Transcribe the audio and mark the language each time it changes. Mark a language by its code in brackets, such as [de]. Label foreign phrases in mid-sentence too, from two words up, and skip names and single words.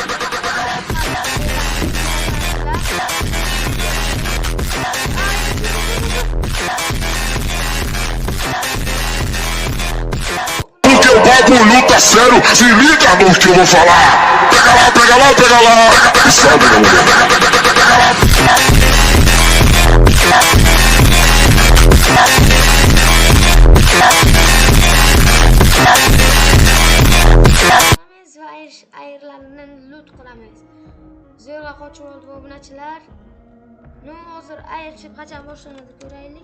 [pt] Porque o bagulho tá sério, se liga no que eu vou falar. Pega lá, pega lá, pega lá. E sobe na mulher. [uz] Ayirlarni loot qilamiz. Zo'rg'a qochib oldi obunachilar. Nu hozir airship qachon boshlanadi ko'raylik.